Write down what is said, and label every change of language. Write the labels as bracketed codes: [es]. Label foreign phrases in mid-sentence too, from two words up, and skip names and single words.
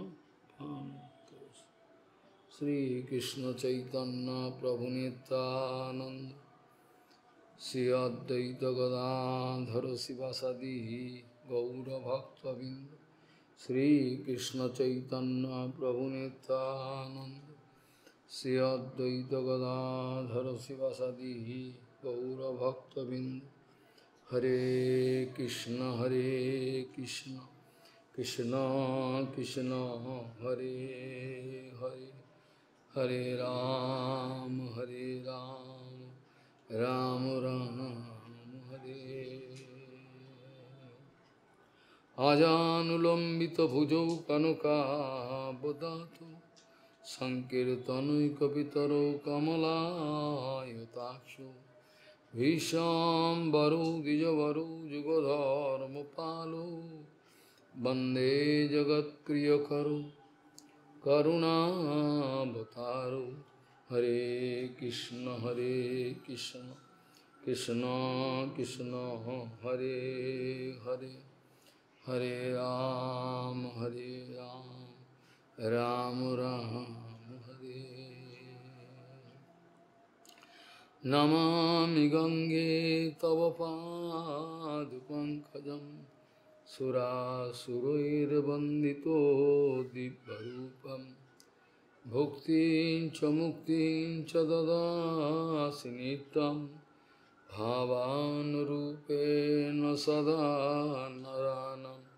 [sa] श्रीकृष्ण चैतन्य प्रभु नित्यानंद श्री अद्वैत गदाधर शिवासादि गौरभक्तबिंद श्रीकृष्ण चैतन्य प्रभु नित्यानंद श्री अद्वैत गदाधर शिवासादि गौरभक्तबिंद। हरे कृष्ण कृष्ण कृष्ण हरे हरे हरे राम राम राम हरे। आजानुलंबित भुजौ कनकाबदातु संकीर्तनैकपितरौ कमलायताक्षौ भीष्माम्बरौ द्विजवरौ जुगधर्मपालौ वन्दे जगत्प्रियकरौ करुणावतारौ। हरे कृष्ण कृष्ण कृष्ण हरे हरे हरे राम राम राम हरे। नमामि गंगे तव पादपङ्कजं सुरासुरैर्वन्दितो दिव्यरूपं भुक्तिं च मुक्तिं च ददासि नित्यं भावानुरूपेण सदा नरानं।